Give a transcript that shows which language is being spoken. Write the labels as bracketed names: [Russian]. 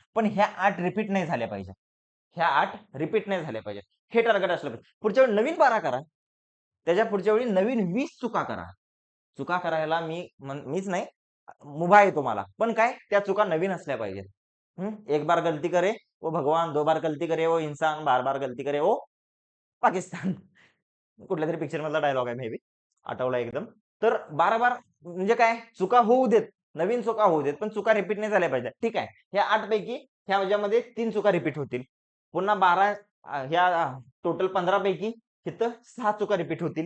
[Marathi] पण ह्या 8 रिपीट नाही झाल्या पाहिजे. ह्या 8 रिपीट नाही झाल्या पाहिजेत. हे टार्गेट असलं पाहिजे. पुढच्या वेळी नवीन 12 करा. त्याच्या पुढच्या वेळी नवीन 20 चुका करा. चुका करायला मीच नाही, मुभा आहे तुम्हाला. पण काय त्या चुका नवीन असल्या पाहिजेत. [Hindi] एक बार गलती करे वो भगवान, दो बार गलती करे वो इंसान, बार बार गलती करे वो पाकिस्तान. [Marathi] कुठल्यातरी पिक्चर मधला डायलॉग आहे मे बी. आठवला एकदम. तर बार-बार म्हणजे काय चुका होऊ देत. नवीन चुका होऊ देत. पण चुका रिपीट नाही झाल्या पाहिजेत. ठीक आहे. ह्या 8 पैकी ह्याच्यामध्ये 3 चुका रिपीट होतील. पुन्हा 12 ह्या टोटल 15 पैकी इथं 6 चुका रिपीट होतील.